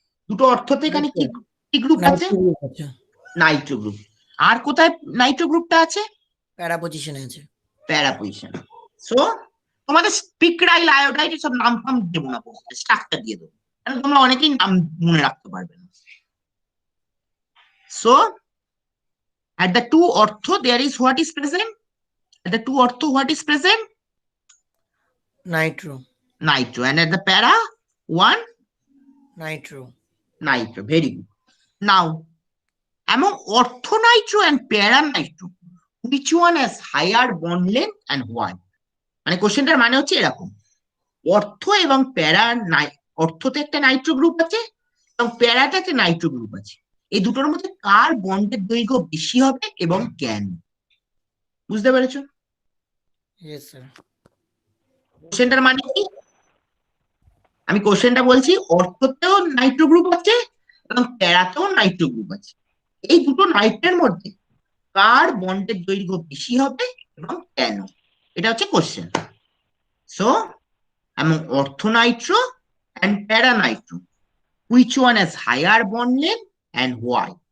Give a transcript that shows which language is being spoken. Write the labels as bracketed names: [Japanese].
[Bangla] দুটো অর্থতে এখানে কি কি গ্রুপ আছে? Nitro group. আর কোথায় নাইট্রো গ্রুপটা আছে? প্যারা পজিশনে আছে। প্যারা পজিশন। সো তোমাদের স্পিকরাইল আয়োডাইড সব নাম ফাম দেবো না, স্ট্রাকচার দিয়ে দেবো, কারণ তোমরা অনেকেই নাম মনে রাখতে পারবে না। [English] So at the two ortho there is what is present? At the two ortho what is present? [Bangla] Nitro, [English] Nitro. And at the para one? [Bangla] Nitro. [English] Nitro. Very good. Now among ortho nitro and para nitro, which one has higher bond length and why? [Bangla] মানে কোশ্চেনটার মানে হচ্ছে এরকম, অর্থ এবং প্যারা, অর্থতে একটা Nitro group আছে এবং প্যারাতে একটা নাইট্রো গ্রুপ আছে, এই দুটোর মধ্যে কার বন্ডের দৈর্ঘ্য বেশি হবে এবং কেন? বুঝতে পেরেছো [English] Yes sir. [Bangla] কোশ্চেনটার মানে কি? আমি কোশ্চেনটা বলছি, অর্থতেও নাইট্রো গ্রুপ আছে এবং প্যারাতেও নাইট্রো গ্রুপ আছে, এই দুটো নাইট্রের মধ্যে কার বন্ডের দৈর্ঘ্য বেশি হবে এবং কেন? এটা হচ্ছে question. So [English] among orthonitro and paranitro, which one has higher bond length and why?